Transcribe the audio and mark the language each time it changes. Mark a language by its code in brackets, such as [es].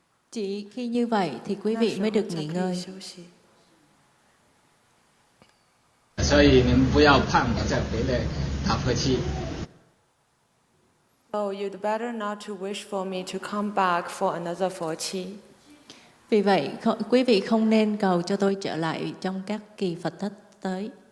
[vi] Chỉ khi như vậy thì quý vị mới được nghỉ ngơi. [zh] 所以你们不要盼我再回来打佛七。 [en] So you'd better not to wish for me to come back for another Phổ Chi. [vi] Vì vậy, quý vị không nên cầu cho tôi trở lại trong các kỳ Phật thất tới.